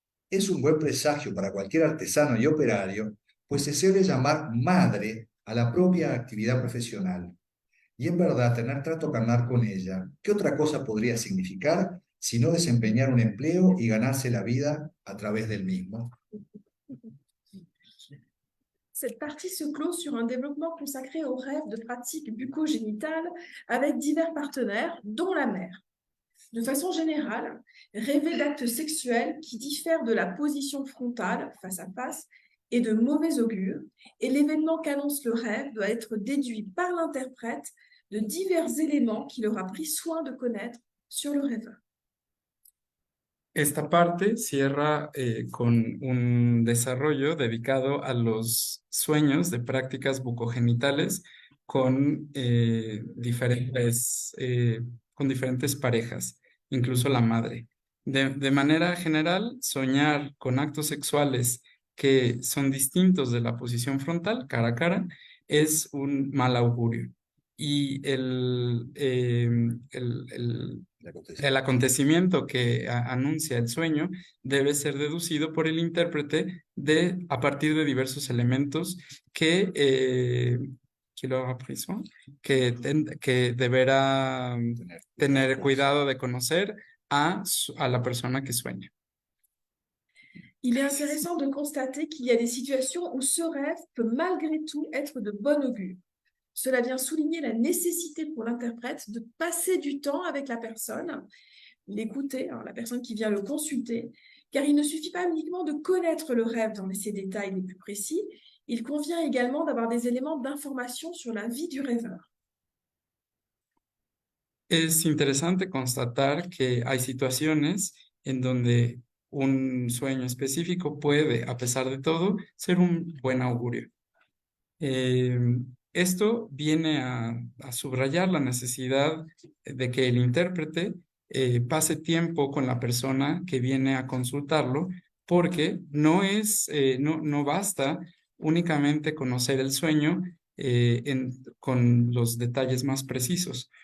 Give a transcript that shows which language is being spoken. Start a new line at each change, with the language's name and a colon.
Spanish: Es un buen presagio para cualquier artesano y operario, pues se suele llamar madre a la propia actividad profesional. Y en verdad, tener trato carnal con ella, ¿qué otra cosa podría significar sino desempeñar un empleo y ganarse la vida a través del mismo?
French: Cette partie se clôt sur un développement consacré aux rêves de pratiques bucco-génitales avec divers partenaires, dont la mère. De façon générale, rêver d'actes sexuels qui diffèrent de la position frontale, face à face, est de mauvais augure, et l'événement qu'annonce le rêve doit être déduit par l'interprète de divers éléments qu'il aura pris soin de connaître sur le rêveur.
Spanish: Esta parte cierra con un desarrollo dedicado a los sueños de prácticas bucogenitales con diferentes parejas, incluso la madre. De manera general, soñar con actos sexuales que son distintos de la posición frontal, cara a cara, es un mal augurio. Y el acontecimiento que anuncia el sueño debe ser deducido por el intérprete a partir de diversos elementos que deberá tener cuidado de conocer a la persona que sueña.
French: Il est intéressant de constater qu'il y a des situations où ce rêve peut malgré tout être de bon augure. Cela vient souligner la nécessité pour l'interprète de passer du temps avec la personne, l'écouter, la personne qui vient le consulter, car il ne suffit pas uniquement de connaître le rêve dans ses détails les plus précis, il convient également d'avoir des éléments d'information sur la vie du rêveur.
Spanish: Es interesante constatar que hay situaciones en donde un sueño específico puede, a pesar de todo, ser un buen augurio. Esto viene a subrayar la necesidad de que el intérprete pase tiempo con la persona que viene a consultarlo, porque no basta únicamente conocer el sueño con los detalles más precisos.